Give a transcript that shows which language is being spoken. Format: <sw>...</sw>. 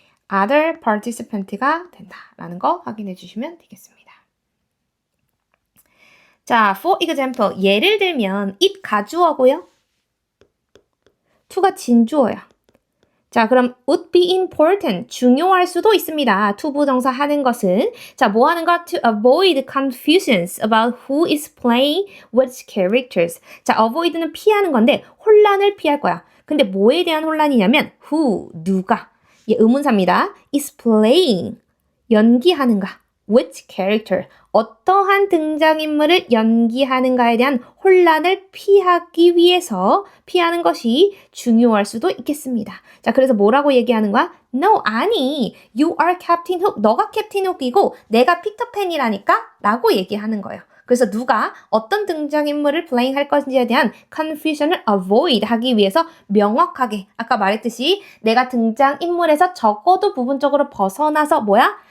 <ko>other participant 가 된다라는 거 확인해 주시면 되겠습니다. 자, for example, 예를 들면 it 가주어고요. to가 진주어야. 자, 그럼 would be important, 중요할 수도 있습니다. 투부정사 하는 것은. 자, 뭐 하는 거?</ko> <en>To avoid confusions about who is playing which characters.</en> <ko>자, avoid는 피하는 건데 혼란을 피할 거야. 근데 뭐에 대한 혼란이냐면 who, 누가. 얘 의문사입니다. is playing, 연기하는가. which character, 어떠한 등장인물을 연기하는가에 대한 혼란을 피하기 위해서 피하는 것이 중요할 수도 있겠습니다. 자, 그래서 뭐라고 얘기하는 거야?</ko> <en>No,</en> <ko>아니,</ko> <en>you are Captain Hook.</en> <ko>너가 캡틴 훅이고 내가 피터팬이라니까? 라고 얘기하는 거예요. 그래서 누가 어떤 등장인물을 플레잉 할 것인지에 대한 confusion을 avoid 하기 위해서 명확하게 아까 말했듯이 내가 등장인물에서 적어도 부분적으로 벗어나서 뭐야?</ko>